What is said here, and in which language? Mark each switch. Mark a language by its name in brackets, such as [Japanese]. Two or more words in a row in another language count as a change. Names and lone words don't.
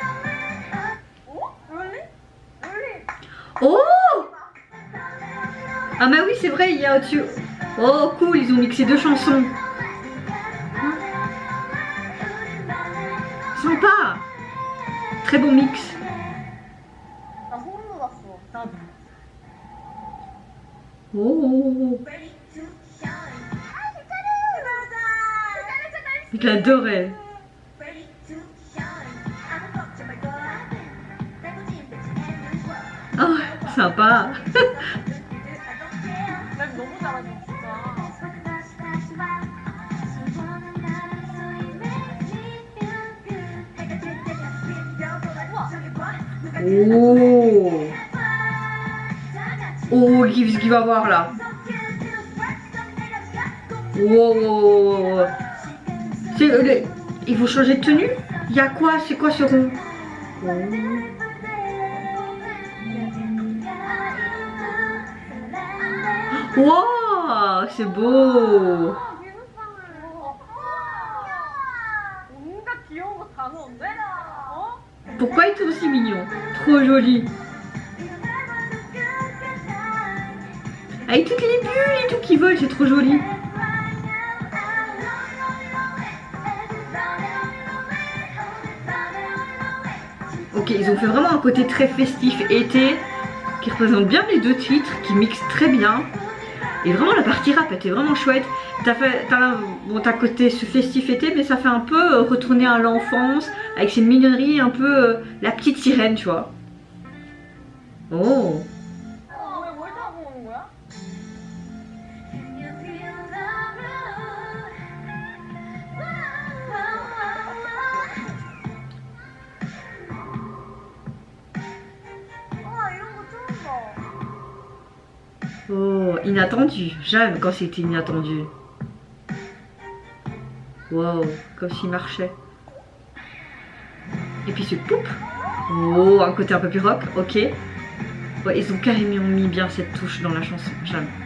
[French] Oh. Ah bah oui, c'est vrai, il y a au-dessus. Oh cool, ils ont mixé 2 chansons. Sympa. Très bon mix. [Korean] 나 소름 돋았어. 나도. [French] Oh, je l'adorais. Oh, sympa. [Korean] 랩 너무 잘하죠, 진짜. Oh. [French] Oh, ce qu'il va voir là. Wow. Il faut changer de tenue? Il y a quoi? C'est quoi ce rond? Wow, c'est beau. [Korean] 온갖 귀여운 거 다 넣었네? 어? [French] Pourquoi il est aussi mignon? Trop joli. Avec toutes les bulles et tout qui volent, c'est trop joli. Ok, ils ont fait vraiment un côté très festif été qui représente bien les 2 titres, qui mixent très bien. Et vraiment la partie rap était vraiment chouette. T'as côté ce festif été, mais ça fait un peu retourner à l'enfance avec ces mignonneries, un peu la petite sirène, tu vois. Oh. [Korean] 뭘 타고 오는 거야? 이런 거 처음 봐. [French] Oh, inattendu. J'aime quand c'était inattendu. Wow, comme s'il marchait. Et puis ce poup. Oh, un côté un peu plus rock, ok. Ouais, ils ont carrément mis bien cette touche dans la chanson, j'aime.